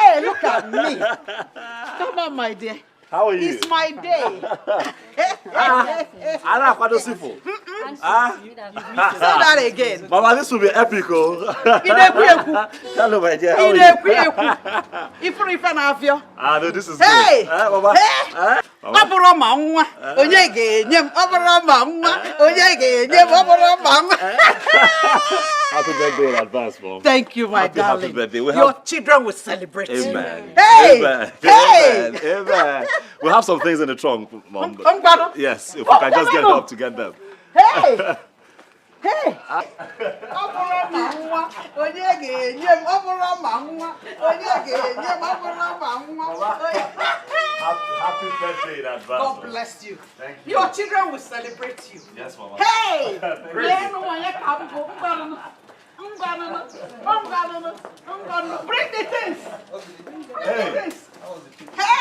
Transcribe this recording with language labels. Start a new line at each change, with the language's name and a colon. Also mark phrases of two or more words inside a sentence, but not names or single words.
English: Hey, look at me. Come on, my dear. How are you? It's my day. Anna, Sifu. Say that again. Mama, this will be epic, oh. Hello, my dear. How are you? No, this is Hey! good. Mama. Hey!
Igbo: Oboro ma nwa onye ga-enye m oboro ma nwa onye ga-enye m oboro ma nwa.
English: Happy birthday in advance, Mom. Thank you, my darling. Happy birthday. Your children will celebrate. Amen. Hey! Amen. Hey! Amen. Amen. We have some things in the trunk, Mom. Yes, if we can just get help to get them. Hey! Hey!
Igbo: Oboro ma nwa onye ga-enye m oboro ma nwa onye ga-enye m oboro ma nwa.
English: Happy birthday in advance. God bless you. Thank you. Your children will celebrate you. Yes, Mama. Hey! Praise Bring the things. Hey. Hey!